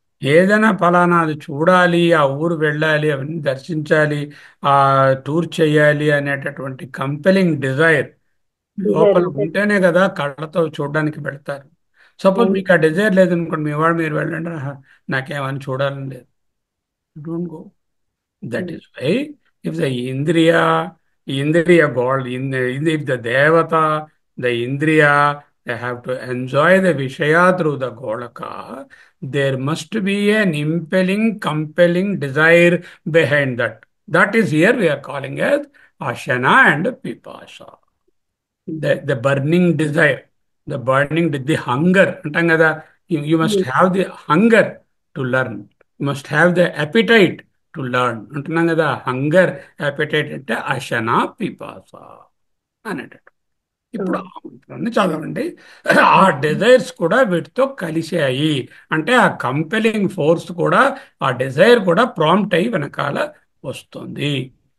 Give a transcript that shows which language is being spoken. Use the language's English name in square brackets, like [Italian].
[Telugu] ఏదైనా ఫలానా అది చూడాలి, ఆ ఊరు వెళ్ళాలి, అవన్నీ దర్శించాలి, ఆ టూర్ చేయాలి అనేటటువంటి కంపెలింగ్ డిజైర్ [English] desire [Telugu] లోపల ఉంటే. ఉంటేనే కదా కళ్ళతో చూడడానికి వెళ్తారు. సపోజ్ అవును. మీకు ఆ డిజైర్ లేదనుకోండి, మీ వాడు మీరు వెళ్ళండి, "ఆహా, నాకేమని చూడాలని లేదు." [English] Don't go. That is why if the Indriya God, if the Devata, the Indriya, they have to enjoy the Vishaya through the Golaka, there must be an impelling, compelling desire behind that. That is here we are calling as Ashana and Pipasa. The burning desire, the hunger [Telugu] అంటాం కదా. [English] You must have the hunger to learn. You must have the appetite to learn [Telugu] అంటున్నాం కదా. [English] hunger, appetite [Telugu] అంటే అశన పిపాస అనేటట్టు. ఇప్పుడు ఆ మంత్రాన్ని చదవండి. ఆ డిజైర్స్ కూడా వీటితో కలిశాయి అంటే ఆ కంపెలింగ్ ఫోర్స్ కూడా, ఆ డిజైర్ కూడా ప్రాంప్ట్ అయి వెనకాల వస్తుంది.